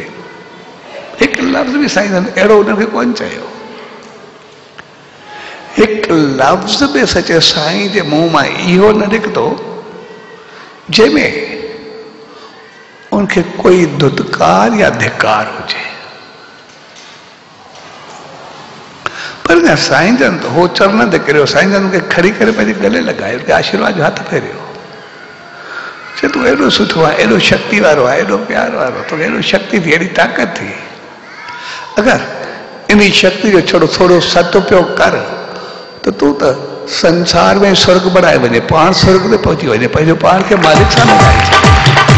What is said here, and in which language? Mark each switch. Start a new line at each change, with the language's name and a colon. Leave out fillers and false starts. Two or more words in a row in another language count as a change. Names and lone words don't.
Sindhi: हिकु लफ़्ज़ बि साईं जन अहिड़ो उनखे कोन चयो, हिकु लफ़्ज़ बि सचे साईं जे मुंहं मां इहो न निकितो जंहिंमें उनखे कोई धुतकार या धिकार हुजे। पर न साईं जन तो हो चरण ते किरियो, साईं जन खे खड़ी करे पंहिंजे गले लॻायो, आशीर्वाद जो हथ फेरियो, चए तूं एॾो सुठो आहे, एॾो शक्ति वारो आहे, एॾो प्यार वारो, तोखे एॾो शक्ति थी, एॾी ताक़त थी, अगरि इन शक्ति जो छोड़ो थोरो सदुपयोग कर त तूं त संसार में स्वर्ग बनाए वञे, पाण स्वर्ग ते पहुची वञे, पंहिंजो पाण खे मालिक सां मिलाए।